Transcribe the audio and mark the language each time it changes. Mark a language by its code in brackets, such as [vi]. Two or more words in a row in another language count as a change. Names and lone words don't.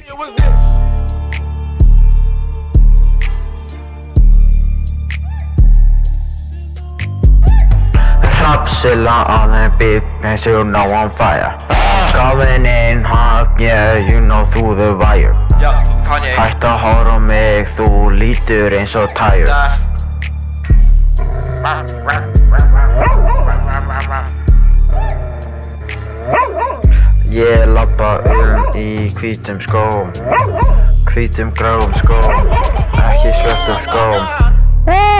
[en] What's this? Hrafnzilla on the beat, makes you know on fire. Going in hot, yeah, you know through the wire. [is] Hætt að horfa á mig, þú lítur eins og tæjur. Ég labba í hvítum skóm, hvítum gráum skóm, ekki svörtum skóm.